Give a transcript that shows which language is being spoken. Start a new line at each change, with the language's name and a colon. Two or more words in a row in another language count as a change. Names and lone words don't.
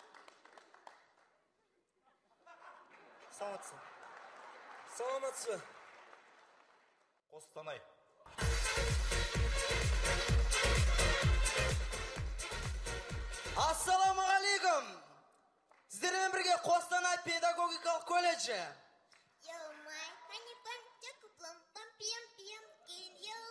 Kazakh: Саламатсыз. Қостанай. Ассаламағалейкум! Сіздермен бірге Қостанай педагогикалық колледжі.
English: Yo, my honey bun, jack plum, pum, pum, pum,